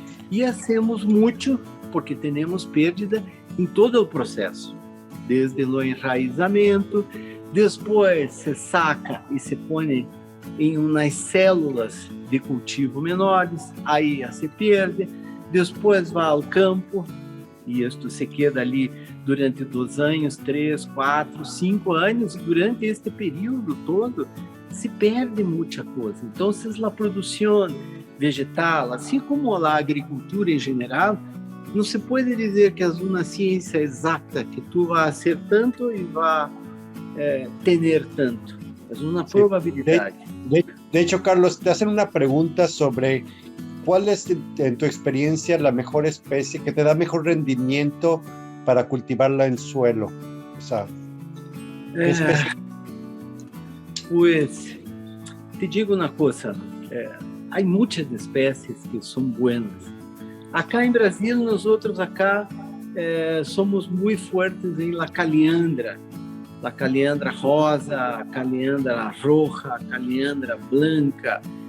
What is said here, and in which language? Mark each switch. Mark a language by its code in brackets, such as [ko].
[pt] E hacemos muito porque temos perda em todo o processo, desde o enraizamento, depois [es] se saca [pt] e se põe em umas células de cultivo menores, aí se perde, depois vai ao campo, e isto se queda ali durante 2 anos, 3, 4, 5 anos, durante este período todo, se perde muita coisa. Então, a produção vegetal, assim como a agricultura em geral, não se pode dizer que é uma ciência exata, que tu vai ser tanto e vai ter tanto. É uma probabilidade. [es] De hecho, Carlos, te hacen una pregunta sobre cuál es, en tu experiencia, la mejor especie que te da mejor rendimiento para cultivarla en suelo. O sea, ¿qué especie? Pues, te digo [pt] uma coisa, há muitas espécies que são [es] buenas. [pt] Acá em Brasil, nós outros acá somos muito fortes em la caliandra rosa, a caliandra roja, a caliandra blanca.